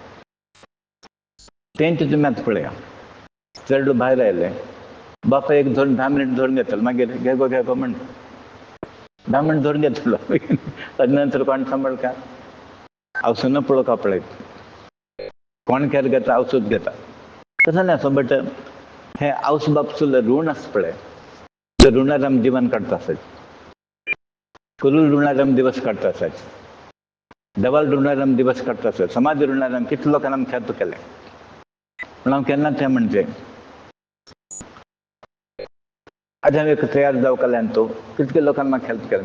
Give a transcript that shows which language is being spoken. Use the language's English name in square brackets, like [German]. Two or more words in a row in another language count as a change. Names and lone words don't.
[Konkani] तेंच तुमी आतां पळया. चेडूं भायर आयलें, बापा एक 10 मिनट धरून घेतलो मागीर घे गो म्हण 10 मिनट धरून घेतलो ताजे नंतर कोण सांबाळटा. आवसून पळोवपा पळयता कोण केर घेता आवसूच घेता तसं नाही असं. बट हे आवस बापसूल ऋण आसा पळय ते ऋणार आमी जीवन काडटा आसात. कुरूल ऋणार आमी दिवस काडटा आसात. देवाल ऋणार आमी दिवस काडटा आसात. समाज ऋणार आमी कितले लोकांक आमी खेप केलें पूण हांव केन्ना तें म्हणजे आज हांव एक तयार जावकाल्यान तूं कितके लोकांक म्हाका हेल्प केलें.